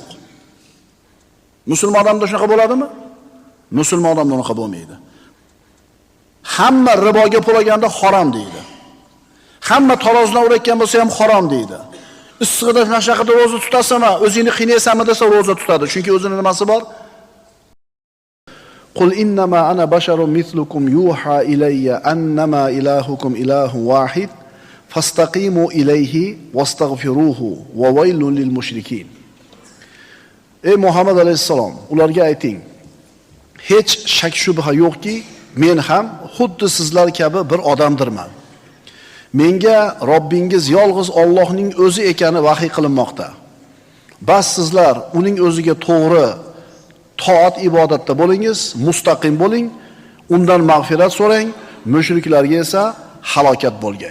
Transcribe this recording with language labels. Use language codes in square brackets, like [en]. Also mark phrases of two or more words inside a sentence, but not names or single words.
[uz] Musulmon odamda shunaqa bo'ladimi? Musulmon odamda unaqa bo'lmaydi. Hamma riboga pul olganda harom deydi. Hamma tarozidan urayotgan bo'lsa ham harom deydi. Issig'ida nashaqada roza tutasizmi, o'zingni qiynaysanmi desa roza tutadi. Chunki o'zining nimasi bor? [ar] قل إنما أنا بشر مثلكم يوحى إلي أنما إلهكم إله واحد فاستقيموا إليه واستغفروه وويل للمشركين. [uz] Ey Muhammad alayhisalom, ularga ayting, hech shak shubha yo'qki, men ham xuddi sizlar kabi bir odamdirman. Menga Robbingiz yolg'iz Allohning o'zi ekani vahiy qilinmoqda. Bas sizlar uning o'ziga to'g'ri toat ibodatda bo'lingiz, mustaqim bo'ling, undan mag'firat so'rang, mushriklarga esa halokat bo'lgay.